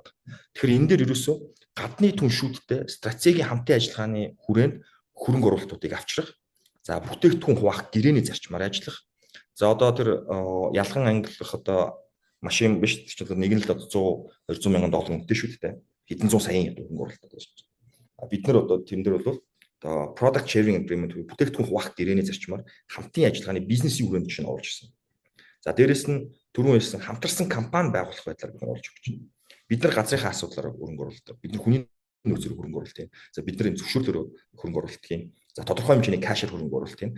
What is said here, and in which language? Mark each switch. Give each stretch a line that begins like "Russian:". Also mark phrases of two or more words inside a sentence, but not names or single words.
Mongolian: Тэгэхээр энэ дээр ерөөсөө гадны түншүүдтэй стратегийн хамтын ажиллагааны хүрээнд хөрөнгө оруулалтуудыг авчрах, за бүтээгдэхүүн хуваах гэрээний зарчмаар ажиллах. За одоо тэр ялхан ангилах одоо машин биш чинь нэг нь л 100 200 мянган доллар үнэтэй шүү дээ. Хэдэн зуун саяын хөрөнгө оруулалт байна. Бид нар одоо тэн дээр бол одоо
English: product sharing agreement
Mongolian: бүтээгдэхүүн хуваах гэрээний зарчмаар хамтын ажиллагааны бизнесийн хүрээнд чинь оруулж ирсэн. За дээрэс нь түрүүн хэлсэн хамтарсан компани байгуулах байдлаар бид оруулж өгч байна. Бид нар газрынхаа асуудлаар хөрөнгө оруулалт, бид нар хүний нөөцөөр хөрөнгө оруулалт юм. За бидний зөвшөөрлөөр хөрөнгө оруулалт юм. За тодорхой хэмжээний кэшэр хөрөнгө оруулалт юм.